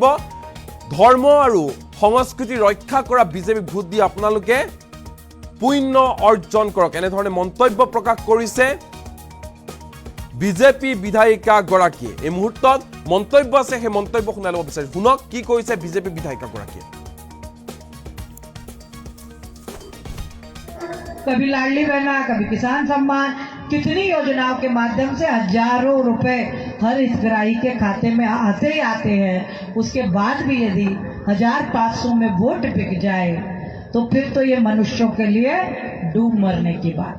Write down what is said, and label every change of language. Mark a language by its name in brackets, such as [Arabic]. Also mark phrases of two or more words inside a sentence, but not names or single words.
[Assamese] ধৰ্ম আৰু সংস্কৃতি ৰক্ষা কৰা বিজেপিক ভোট দি আপোনালোকে পুণ্য অৰ্জন কৰক। এনেধৰণে মন্তব্য প্ৰকাশ কৰিছে বিজেপি বিধায়িকা গৰাকীয়ে। এই মুহূৰ্তত মন্তব্য আছে, সেই মন্তব্য শুনাই ল'ব বিচাৰিছো। শুনক কি কৈছে বিজেপি বিধায়িকা গৰাকীয়ে। [Hindi] कभी लाडली बहना, कभी किसान सम्मान, कितनी योजनाओं के माध्यम से हजारों रुपए हर हितग्राही के खाते में आते ही आते हैं। उसके बाद भी यदि 1500 में वोट बिक जाए तो फिर तो ये मनुष्यों के लिए डूब मरने की बात।